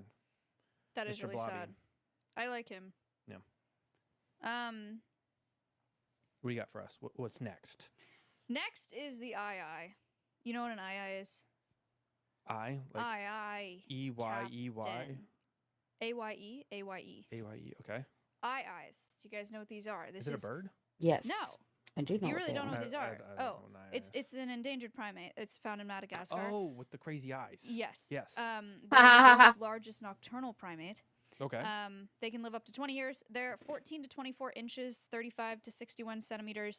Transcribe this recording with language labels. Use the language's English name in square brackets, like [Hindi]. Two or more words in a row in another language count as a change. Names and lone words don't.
[English] That is Mr. really Blobby. sad. I like him. Yeah. What do you got for us? What's next? Next is the II. You know what an II is? I like II. EYEY. Captain. AYE. AYE. AYE. Okay. IIs. Do you guys know what these are? This Is it a bird? Yes. No. I do know You what really they don't know are. what these are. I don't know what an eye It's an endangered primate. It's found in Madagascar. Oh, with the crazy eyes. Yes. Yes. They're the world's largest nocturnal primate. Okay. They can live up to 20 years. They're 14 to 24 inches, 35 to 61 centimeters.